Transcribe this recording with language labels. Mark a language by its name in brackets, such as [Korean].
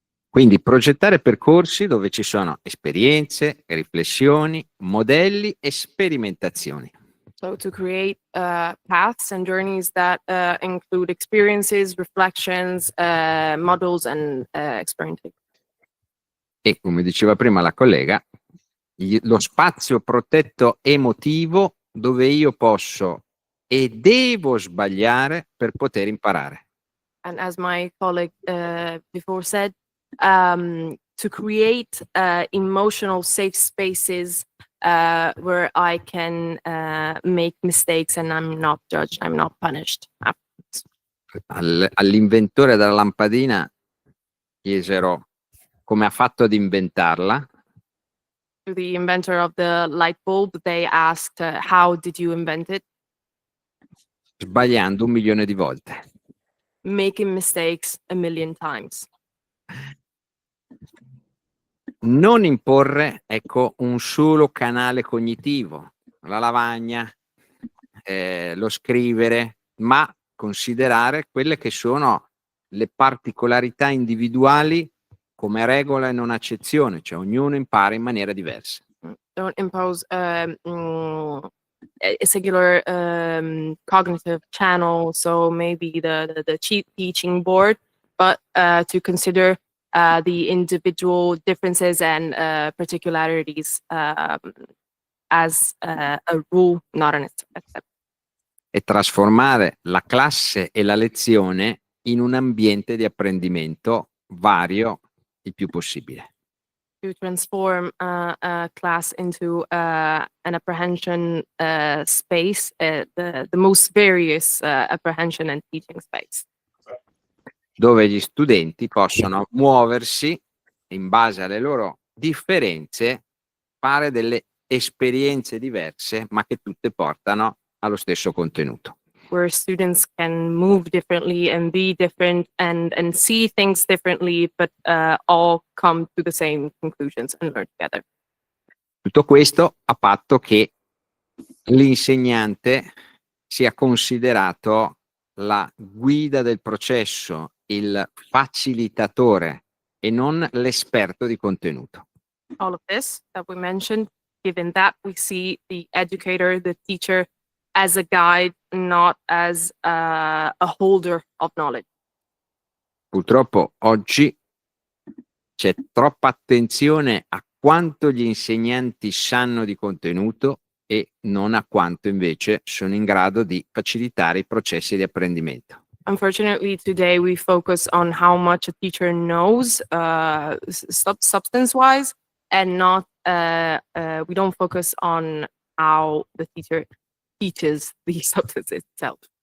[Italian] Quindi progettare percorsi dove ci sono esperienze, riflessioni, modelli e sperimentazioni. [English] So to create paths and journeys that include experiences, reflections, models, and experimentation. [Italian] E come diceva prima la collega, lo spazio protetto emotivo dove io posso e devo sbagliare per poter imparare. [English] And as my colleague before said, to create emotional safe spaces where I can make mistakes and I'm not judged, I'm not punished. [Italian] All'inventore della lampadina chiesero come ha fatto ad inventarla. [English] To the inventor of the light bulb, they asked, how did you invent it? [Italian] Sbagliando 1 milione di volte. [English] Making mistakes 1 million times. [Italian] Non imporre, ecco, un solo canale cognitivo, la lavagna, lo scrivere, ma considerare quelle che sono le particolarità individuali come regola e non accezione, cioè ognuno impara in maniera diversa. [English] Don't impose a singular cognitive channel, so maybe the teaching board, but to consider the individual differences and particularities as a rule, not an exception. [Italian] E trasformare la classe e la lezione in un ambiente di apprendimento vario il più possibile. [English] To transform a class into an apprehension space, the most various apprehension and teaching space. [Italian] Dove gli studenti possono muoversi in base alle loro differenze, fare delle esperienze diverse, ma che tutte portano allo stesso contenuto. [English] Where students can move differently and be different and see things differently, but all come to the same conclusions and learn together. [Italian] Tutto questo a patto che l'insegnante sia considerato la guida del processo, il facilitatore e non l'esperto di contenuto. [English] All of this that we mentioned, given that we see the educator, the teacher, as a guide, not as a holder of knowledge. [Italian] Purtroppo oggi c'è troppa attenzione a quanto gli insegnanti sanno di contenuto e non a quanto invece sono in grado di facilitare i processi di apprendimento. [English] Unfortunately, today we focus on how much a teacher knows substance-wise, and not we don't focus on how the teacher teaches the substance itself.